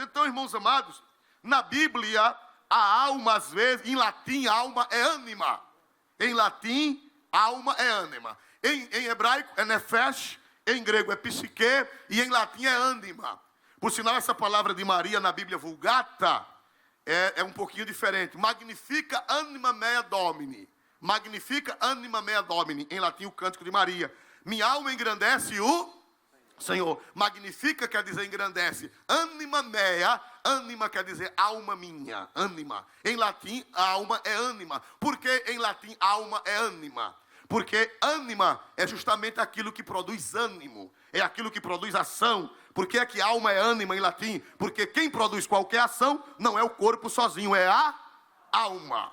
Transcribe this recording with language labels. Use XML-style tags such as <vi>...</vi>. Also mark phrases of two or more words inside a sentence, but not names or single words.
<pt>Então, irmãos amados, na Bíblia, a alma, às vezes, em latim, alma é ânima. Em latim, alma é ânima. Em hebraico é nefesh, em grego é psique e em latim é ânima. Por sinal, essa palavra de Maria na Bíblia Vulgata é um pouquinho diferente.</pt> <la>Magnifica anima mea domini. Magnifica anima mea domini.</la> <pt>Em latim, o cântico de Maria. Minha alma engrandece o Senhor. Magnifica quer dizer engrandece.</pt> <la>Anima mea,</la> <pt>anima quer dizer alma minha. Anima. Em latim, alma é anima. Por que em latim alma é anima? Porque ânima é justamente aquilo que produz ânimo. É aquilo que produz ação. Por que é que alma é ânima em latim? Porque quem produz qualquer ação não é o corpo sozinho, é a alma.</pt>